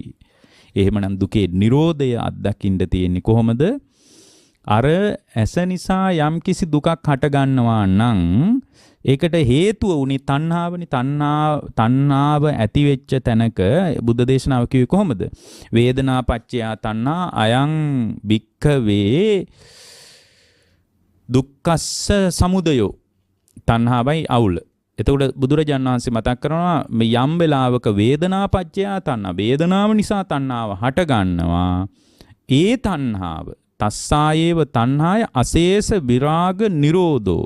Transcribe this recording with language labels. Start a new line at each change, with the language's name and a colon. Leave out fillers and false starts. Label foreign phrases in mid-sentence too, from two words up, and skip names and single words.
Sinhala: එහෙමනම් දුකේ නිරෝධය අත්දකින්න තියෙන්නේ කොහොමද? අර ඇස නිසා යම් කිසි දුකක් හට ගන්නවා නම් ඒකට හේතුව උනේ තණ්හාවනේ. තණ්හාව ඇති වෙච්ච තැනක බුද්ධ දේශනාව කිව්වේ කොහොමද?
Pali: වේදනා පච්චය තණ්හා අයං භික්ඛවේ දුක්ඛස්ස සමුදයෝ.
Sinhala: තණ්හාවයි අවුල. එතකොට බුදුරජාණන් වහන්සේ මතක් කරනවා මේ යම් වෙලාවක
Pali: වේදනා පච්චය තණ්හා,
Sinhala: වේදනාව නිසා තණ්හාව හට ගන්නවා. ඒ තණ්හාව
Pali: තස්සායේව තණ්හාය අශේෂ විරාග නිරෝධෝ.